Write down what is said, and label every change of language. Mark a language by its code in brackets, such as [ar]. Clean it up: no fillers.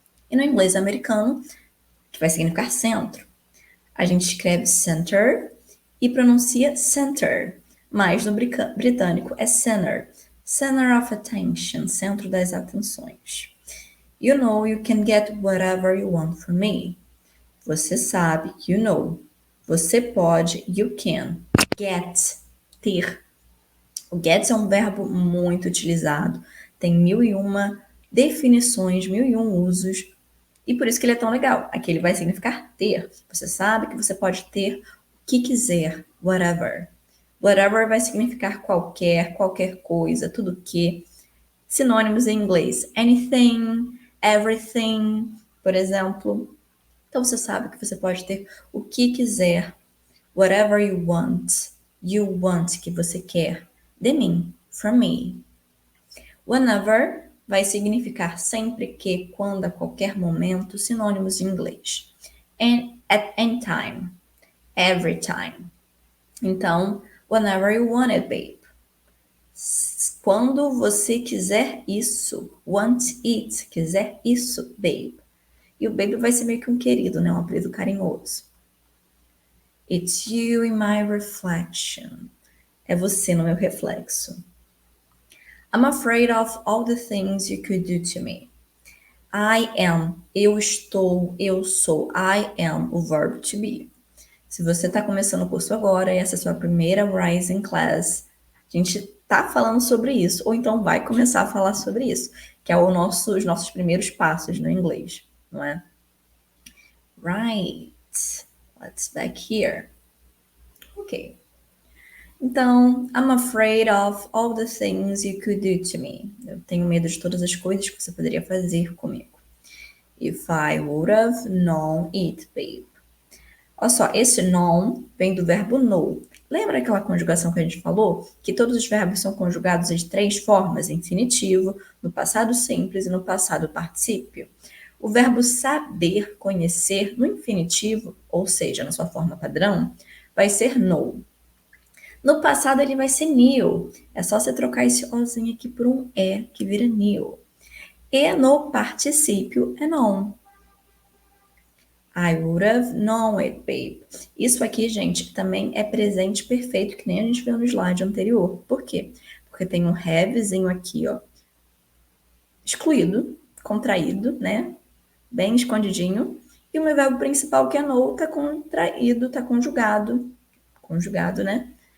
[pt] E no inglês americano, que vai significar centro, a gente escreve center e pronuncia center. Mas no britânico é center. [en] Center of attention, [pt] centro das atenções. [en] You know you can get whatever you want from me. [pt] Você sabe, [en] you know. [pt] Você pode, [en] you can. [pt] Get, ter. O get é um verbo muito utilizado. Tem 1001 definições, 1001 usos. E por isso que ele é tão legal. Aqui ele vai significar ter. Você sabe que você pode ter o que quiser. Whatever. Whatever vai significar qualquer coisa, tudo que. Sinônimos em inglês. [en] Anything, everything, [pt] por exemplo. Então você sabe que você pode ter o que quiser. [en] Whatever you want. You want, [pt] que você quer. De mim. [en] From me. [pt] Whenever vai significar sempre que, quando, a qualquer momento, sinônimos em inglês. [en] And at any time. Every time. Então, whenever you want it, babe. [pt] Quando você quiser isso. [en] Want it. [pt] Quiser isso, babe. E o baby vai ser meio que um querido, né? Um apelido carinhoso. [en] It's you in my reflection. [pt] É você no meu reflexo. [en] I'm afraid of all the things you could do to me. I am. [pt] Eu estou. Eu sou. I am. O verbo to be. Se você está começando o curso agora e essa é a sua primeira Rising Class, a gente tá falando sobre isso. Ou então vai começar a falar sobre isso. Que é os nossos primeiros passos no inglês. Não é? [en] Right. Let's back here. Ok. Então, I'm afraid of all the things you could do to me. [pt] Eu tenho medo de todas as coisas que você poderia fazer comigo. [en] If I would have known it, babe. [pt] Olha só, esse known vem do verbo know. Lembra aquela conjugação que a gente falou? Que todos os verbos são conjugados de 3 formas: infinitivo, no passado simples e no passado particípio. O verbo saber, conhecer, no infinitivo, ou seja, na sua forma padrão, vai ser know. No passado ele vai ser knew. É só você trocar esse ozinho aqui por um e, que vira knew. E no particípio é known. [en] I would have known it, babe. [pt] Isso aqui, gente, também é presente perfeito, que nem a gente viu no slide anterior. Por quê? Porque tem um havezinho aqui, ó, excluído, contraído, né? Bem escondidinho. E o meu verbo principal, que é know, tá contraído, tá conjugado, né?